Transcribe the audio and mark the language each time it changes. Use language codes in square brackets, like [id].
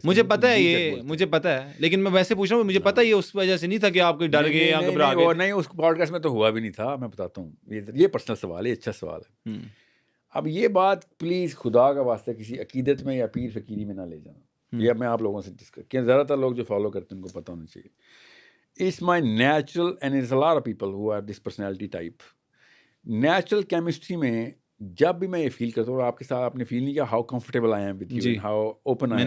[ur] مجھے پتہ ہے یہ, مجھے پتہ ہے, لیکن میں ویسے پوچھ رہا ہوں, مجھے پتہ ہے یہ اس وجہ سے نہیں تھا کہ آپ کوئی ڈر گئے یا گھبرا گئے. نہیں اس پوڈ کاسٹ میں تو ہوا بھی نہیں تھا. میں بتاتا ہوں, یہ پرسنل سوال ہے, اچھا سوال ہے. اب یہ بات پلیز خدا کا واسطہ کسی عقیدت میں یا پیر فقیری میں نہ لے جانا, یا میں آپ لوگوں سے ڈسکس کیا, زیادہ تر لوگ جو فالو کرتے ہیں ان کو پتہ ہونا چاہیے. [en] It's my natural, and there's a lot of people who are this personality type. [ur] Natural chemistry میں جب بھی میں یہ فیل کرتا ہوں, آپ کے ساتھ آپ نے فیل نہیں کیا [en] how comfortable I am with you, and how open I am.